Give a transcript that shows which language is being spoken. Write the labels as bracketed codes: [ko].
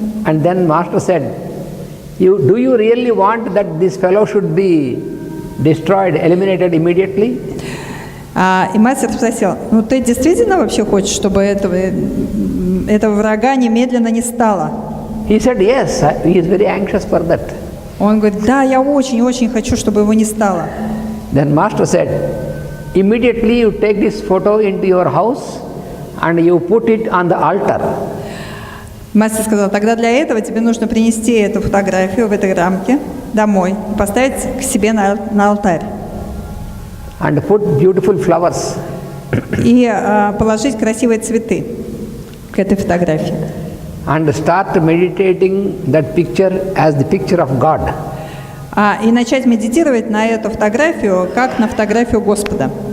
[en] And then master said, do you really want that this fellow should be destroyed, eliminated immediately? [ru] И мастер спросил, ну ты действительно вообще хочешь, чтобы этого врага немедленно не стало? [en] He said, yes, he is very anxious for that. [ru] Он говорит, да, я очень-очень хочу, чтобы его не стало. [en] Then master said, immediately you take this photo into your house and you put it on the altar. [ru] Мастер сказал, тогда для этого тебе нужно принести эту фотографию в этой рамке домой, поставить к себе на алтарь. [en] And put beautiful flowers. [ru] И положить красивые цветы к этой фотографии. [en] And start meditating that picture as the picture of God. [ru] И начать медитировать на эту фотографию, как на фотографию Господа.